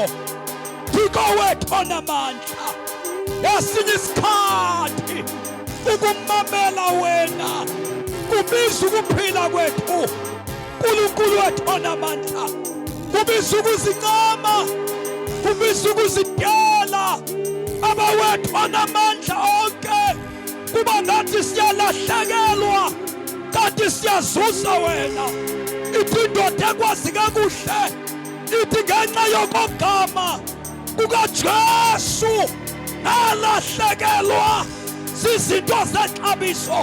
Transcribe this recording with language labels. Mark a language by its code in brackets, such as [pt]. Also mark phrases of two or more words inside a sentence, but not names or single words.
[xh] Thixo wethu onamandla, yasinye isikhathi ukumamela wena kubiza ukuphila kwethu. uNkulunkulu wethu onamandla, kubiza ukuzincama, kubiza ukuzidela. Abawethu onamandla onke, kuba ngathi siyalahlekelwa kanti siyazuza wena. Ithi indoda ekwazi kakuhle ithi ngenxa yokogama kukaJesu nalahlekelwa zizinto zexabiso.